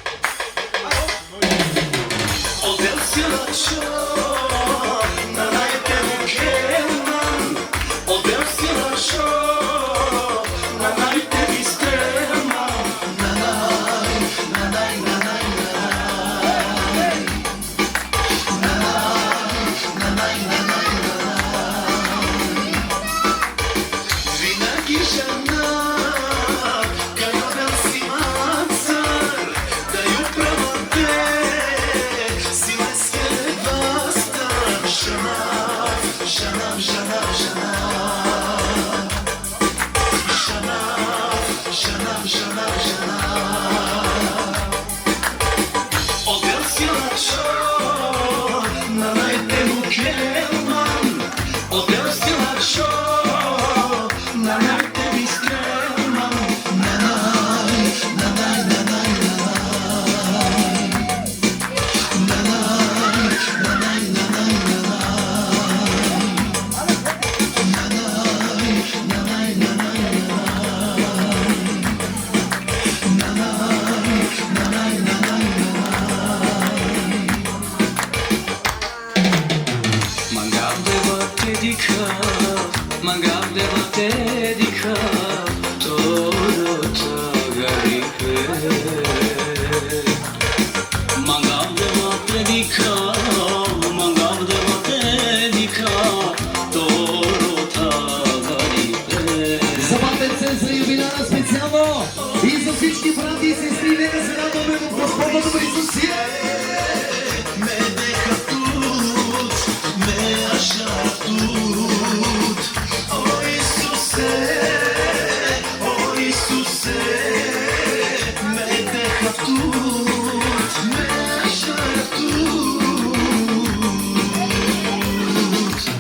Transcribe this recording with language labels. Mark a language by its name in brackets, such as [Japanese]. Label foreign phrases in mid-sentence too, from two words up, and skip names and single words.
[Romany] Odel si lačo, na najtemu keman. Odel si lačo, na najtebi streman. Na naj, na naj, na naj, na naj. Na naj, na naj, na naj, na naj. [Bulgarian] Винаги жена, [Romany] кајоден си мацар, да ју правате, си леске бастар. Жанав, жанав, жанав, жанав. Жанав, жанав, жанав, жанав. Одел си лачо, на најтему келман. Одел си лачо, на најтеби скреман. На нај, на нај, на нај, на нај. На нај, на нај, на нај, на нај. На нај, на нај, на нај, на нај. На нај, на нај, на нај, на нај. Mangav deva tedika, mangav deva tedika, toro tagaripe. Mangav deva tedika, mangav deva tedika, toro tagaripe. [Bulgarian] За батенце за юбиляра специално и за всички брати и сестри, нека се радваме в Господното присъствие. [Romany] Me deja tut, me acha tut. Oh Isuse, me deja tut, me acha tut.